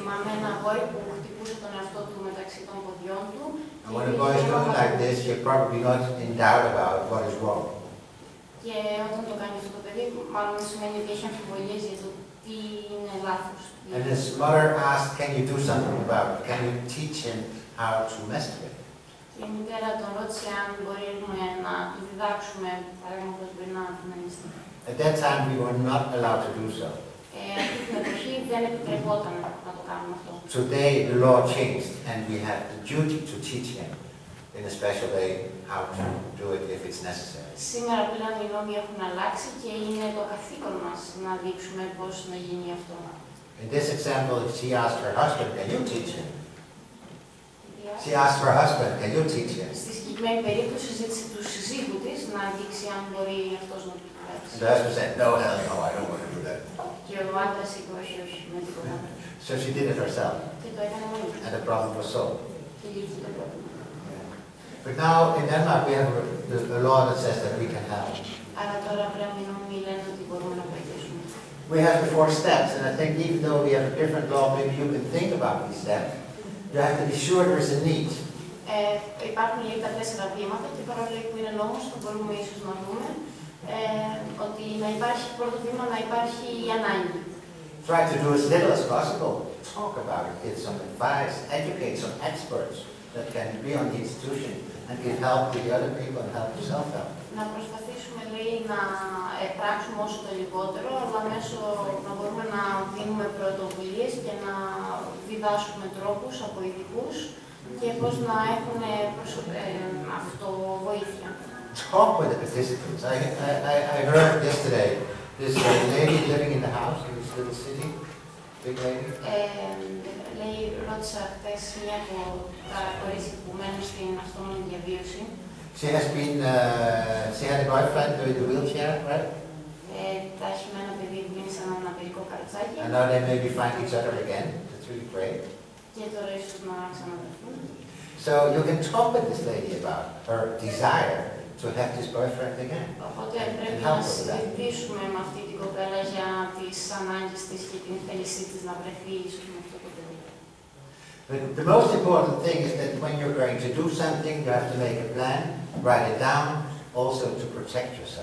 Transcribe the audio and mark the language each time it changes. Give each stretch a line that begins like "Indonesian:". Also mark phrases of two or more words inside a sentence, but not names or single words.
English: And when a boy is doing like this, you're probably not in doubt about what is wrong. And his mother asked, can you do something about it? Can you teach him how to masturbate?
Greek: Η μητέρα τον ρώτησε αν μπορούμε να του διδάξουμε, παραδείγματος, μπορεί να αναλυστεί.
English: At that time, we were not allowed to do so.
Greek: Αυτή την εποχή δεν επιτρεπόταν να το κάνουμε αυτό.
English: Today, the law changed, and we have the duty to teach him in a special way how to do it if it's necessary.
Greek: Σήμερα πλέον οι νόμοι έχουν αλλάξει και είναι το καθήκον μας να δείξουμε πώς να γίνει αυτό.
English: In this example, she asked her husband, can you teach him? She asked her husband, can you teach him?
Greek: Στη συγκεκριμένη περίπτωση ζήτησε του συζύγου της να δείξει αν μπορεί αυτός να του διδάξει.
English: The husband said, no, hell no, I don't want to do that.
Greek: Και ο άντρας είπε όχι, όχι, με τίποτα.
English: So she did it herself.
Greek: Και το έκανε μόνη της.
English: And the problem was solved.
Greek: Και λύθηκε το πρόβλημα.
English: But now in Denmark we have a law that says that we can help.
Greek: Άρα τώρα πλέον οι νόμοι λένε ότι μπορούμε να βοηθήσουμε.
English: We have the 4 steps, and I think even though we have a different law, maybe you can think about these steps. You have to be sure there is a need.
Greek: Υπάρχουν λέει τα 4 βήματα και παρόλο που είναι νόμος, θα μπορούμε ίσως να δούμε ότι να υπάρχει πρώτο βήμα, να υπάρχει η ανάγκη.
English: Try to do as little as possible. Talk about it, get some advice, educate some experts that can be on the institution and give help to the other people and help to self-help.
Greek: Να προσπαθήσουμε, λέει, να πράξουμε όσο το λιγότερο, αλλά μέσω να μπορούμε να δίνουμε πρωτοβουλίες και να διδάσκουμε τρόπους από ειδικούς και πώς να έχουν αυτοβοήθεια.
English: Talk with the participants. I heard yesterday this lady living in the house in this little city, big lady.
Greek: Λέει, ρώτησα χθες μια από τα κορίτσια που μένουν στην αυτόνομη διαβίωση.
English: She had a boyfriend with a wheelchair, right?
Greek: Τα έχει με ένα παιδί που είναι σαν ένα παιδικό καρτσάκι.
English: And now they maybe find each other again. That's really great.
Greek: Και τώρα ίσως να ξαναβρεθούν.
English: So you can talk with this lady about her desire to have this boyfriend again.
Greek: Οπότε πρέπει να συζητήσουμε με αυτή την κοπέλα για τις ανάγκες της και την θέλησή της να βρεθεί ίσως με αυτό το παιδί.
English: But the most important thing is that when you're going to do something, you have to make a plan, write it down, also to protect yourself.